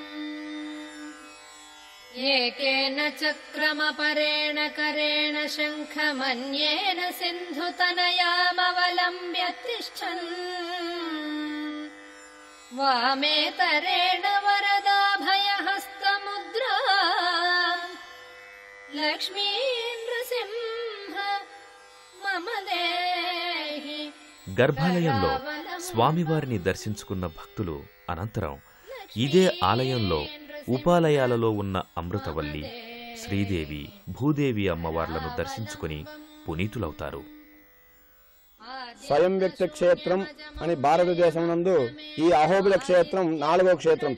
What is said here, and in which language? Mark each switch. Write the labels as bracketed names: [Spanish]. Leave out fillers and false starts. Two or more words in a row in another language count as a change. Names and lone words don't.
[Sanskrit] एकेन चक्रमपरेण करेण शङ्खमन्येन सिन्धुतनयामवलम्ब्य तिष्ठन् वामेतरेण वरदाभयहस्तमुद्रा लक्ष्मी नृसिंह मम देहि [Telugu] గర్భాలయంలో స్వామివారిని దర్శించుకున్న భక్తులు అనంతరం ఇదే ఆలయంలో ఉపాలయాలలో ఉన్న అమృతవల్లి, శ్రీదేవి, భూదేవి అమ్మవార్లను దర్శించుకుని పునీతులవుతారు. స్వయం వ్యక్త క్షేత్రం అని భారతదేశం నందు ఈ అహోబిల క్షేత్రం 4వ క్షేత్రం.